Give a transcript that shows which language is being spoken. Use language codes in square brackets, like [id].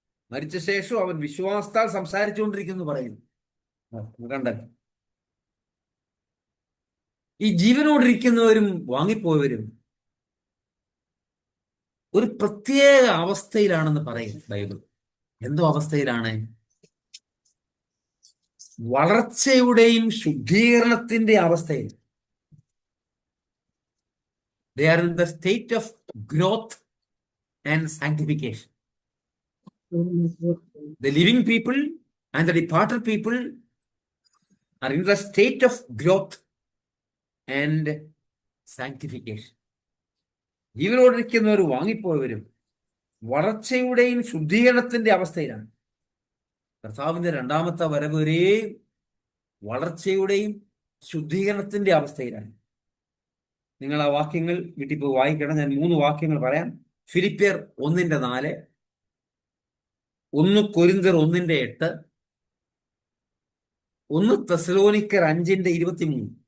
[ml] മരിച്ച ശേഷം അവൻ വിശ്വാസത്താൽ സംസാരിച്ചുകൊണ്ടിരിക്കുന്നു പറയുന്നു. കണ്ടല്ലോ, ഈ ജീവനോടിരിക്കുന്നവരും വാങ്ങിപ്പോയവരും ഒരു പ്രത്യേക അവസ്ഥയിലാണെന്ന് പറയും ബൈബിൾ. എന്തോ അവസ്ഥയിലാണ്? വളർച്ചയുടെയും ശുദ്ധീകരണത്തിന്റെ അവസ്ഥയിൽ. [en] They are in the state of growth and sanctification. The living people and the departed people are in the state of growth and sanctification. [ml] ജീവനോടിരിക്കുന്നവർ വാങ്ങിപ്പോയവരും വളർച്ചയുടെയും ശുദ്ധീകരണത്തിന്റെ അവസ്ഥയിലാണ്. കർത്താവിന്റെ രണ്ടാമത്തെ വരവ് വരെയും വളർച്ചയുടെയും ശുദ്ധീകരണത്തിന്റെ അവസ്ഥയിലാണ്. നിങ്ങൾ ആ വാക്യങ്ങൾ വീട്ടിൽ പോയി വായിക്കണം. ഞാൻ 3 വാക്യങ്ങൾ പറയാം. ഫിലിപ്പിയർ 1:4, 1 കൊരിന്ത്യർ 1:8, 1 തെസ്സലോനിക്കർ 5:23.